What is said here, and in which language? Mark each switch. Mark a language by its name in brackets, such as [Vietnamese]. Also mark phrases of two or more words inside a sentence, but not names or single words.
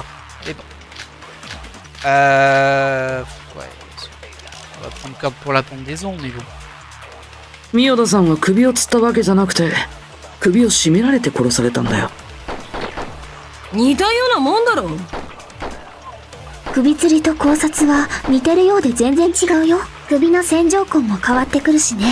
[French] Mais bon. Ouais. On va prendre corde pour la pendaison, mais bon. [Japanese] ミヨダさんは首を吊ったわけじゃなくて、首を絞められて殺されたんだよ。似たようなもんだろ。首吊りと考察は似てるようで全然違うよ。 首の線条痕も変わってくるしね。